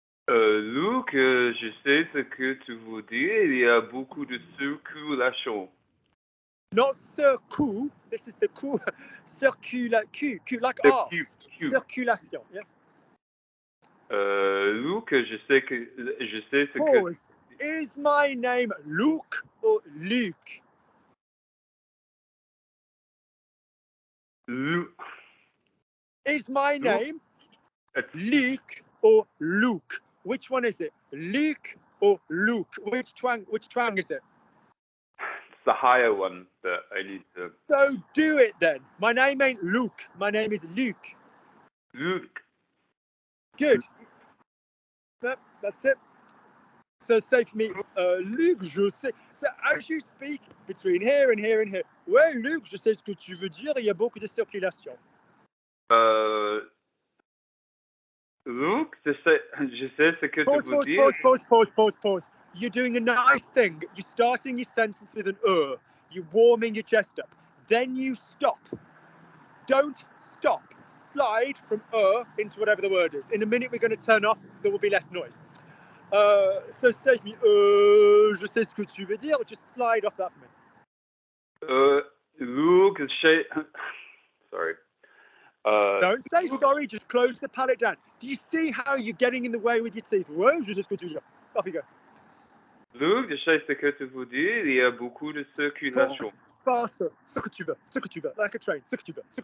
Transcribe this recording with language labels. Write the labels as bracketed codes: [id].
[fr] Luc, je sais ce que tu veux dire, il y a beaucoup de circulation. [en] Not circle, this is the cool, Q, like The arse. Q. Circulation, yeah. [fr] Luc, je sais ce que... [en] Pause. Is my name Luke or Luke? [fr] Luc. [en] Is my name It's Luke or Luke? Which one is it? Luke or Luke? Which twang is it? the higher one that I need to... So do it then. My name ain't Luke. My name is Luke. [fr] Luc. [en] Good. Yep, that's it. So say for me, [fr] Luc, je sais. [en] So as you speak between here and here and here, [fr] ouais, Luc, je sais ce que tu veux dire, il y a beaucoup de circulation. Luc, je sais ce que tu veux dire. [en] Pause. You're doing a nice thing. You're starting your sentence with an You're warming your chest up. Then you stop. Don't stop. Slide from into whatever the word is. In a minute, we're going to turn off. There will be less noise. So say me, [fr] je sais ce que tu veux dire. [en] Just slide off that for me. Luc, sorry. Don't say sorry. Just close the palate down. Do you see how you're getting in the way with your teeth? [fr] Ouais, je sais ce que tu veux dire. [en] Off you go. [fr] Luc, je sais ce que tu veux dire. Il y a beaucoup de circulation. [en] Faster. [fr] Ce que tu veux. [en] Like a train. [fr] Ce que tu veux.